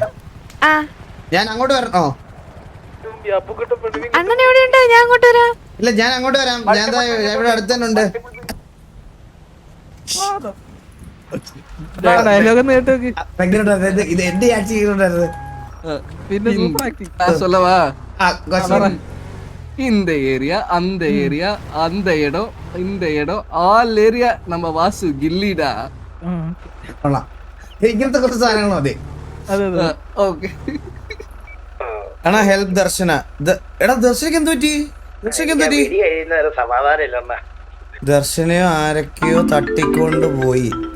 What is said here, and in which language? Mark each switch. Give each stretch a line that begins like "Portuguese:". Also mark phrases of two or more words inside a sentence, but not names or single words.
Malayalam: ഞാൻ അങ്ങോട്ട് വരണോ? അണ്ണൻ എവിടെയുണ്ട്? ഞാൻ അങ്ങോട്ട് വരാം. ഇല്ല, ഞാൻ അങ്ങോട്ട് വരാം. ഞാൻ ഇവിടെ അടുത്ത് തന്നെ ഉണ്ട്. ഇത് എന്റെ ആക്ട് ചെയ്യുന്നുണ്ടായിരുന്നു.
Tamil: சொல்லவா? இந்த ஏரியா அந்த ஏரியா அந்த இடம் இந்த இடம்
English: all area
Tamil: நம்ம வாசு கில்லிடா.
Malayalam: ഇങ്ങനത്തെ കുറച്ച് സാധനങ്ങൾ മതി. ഓക്കെ. ആണോ ഹെൽപ്പ് ദർശന. എടാ ദർശനക്ക് എന്ത് പറ്റി? ദർശനയോ ആരൊക്കെയോ തട്ടിക്കൊണ്ട് പോയി.